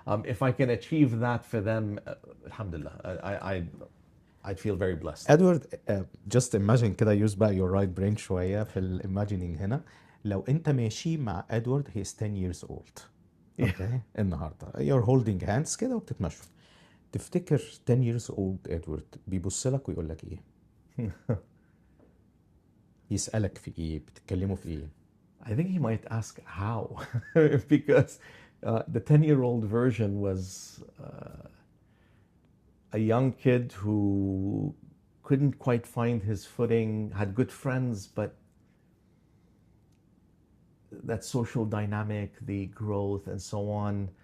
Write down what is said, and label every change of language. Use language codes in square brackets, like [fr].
[en] If I can achieve that for them, alhamdulillah, I'd feel very blessed. Edward, just imagine كده use بقى your right brain [ar] شوية في [en] imagining هنا. [ar] لو انت ماشي مع Edward, [en] he's 10 years old. Okay. [ar] النهارده [en] you're holding hands [ar] كده وبتتمشوا. تفتكر [en] 10 years old [ar] Edward بيبص لك ويقول لك ايه؟ يسألك في ايه؟ بتتكلموا في ايه؟ [en] I think he might ask how, because the 10-year-old version was a young kid who couldn't quite find his footing, had good friends, but that social dynamic, the growth and so on.